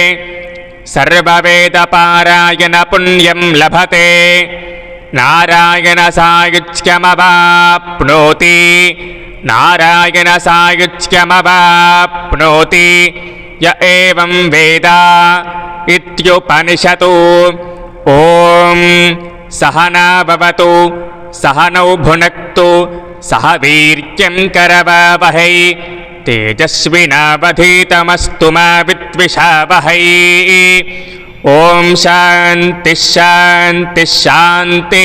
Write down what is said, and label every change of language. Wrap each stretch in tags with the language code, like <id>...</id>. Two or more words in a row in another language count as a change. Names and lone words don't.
<sa>सर्ववेदपारायण पुण्यं लभते। नारायणसायुज्यमवाप्नोति नारायणसायुज्यमवाप्नोति य एवं वेद इत्युपनिषत्। ఓం సహనా భవతు సహనౌ భునక్తు సహ వీర్యం కరవావహై తేజస్వినావధీతమస్తు మా విద్విషావహై. ఓం శాంతి శాంతి శాంతి.</sa>